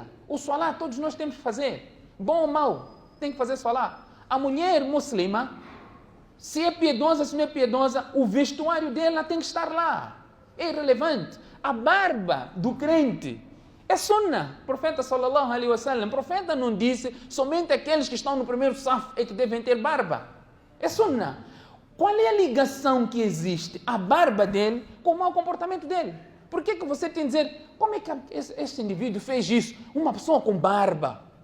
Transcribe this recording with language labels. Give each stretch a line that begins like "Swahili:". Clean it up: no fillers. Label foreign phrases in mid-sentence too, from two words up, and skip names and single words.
Portuguese: O salah todos nós temos que fazer, bom ou mau, tem que fazer salah. A mulher muslima, se é piedosa, se não é piedosa, o vestuário dela tem que estar lá, é irrelevante. A barba do crente é sunnah. O profeta
Arabic: صلى الله عليه وسلم,
Portuguese: o profeta não disse somente aqueles que estão no primeiro saf é que devem ter barba. É sunnah. Qual é a ligação que existe a barba dele com o mau comportamento dele? Por que você tem que dizer, como é que este indivíduo fez isso? Uma pessoa com barba.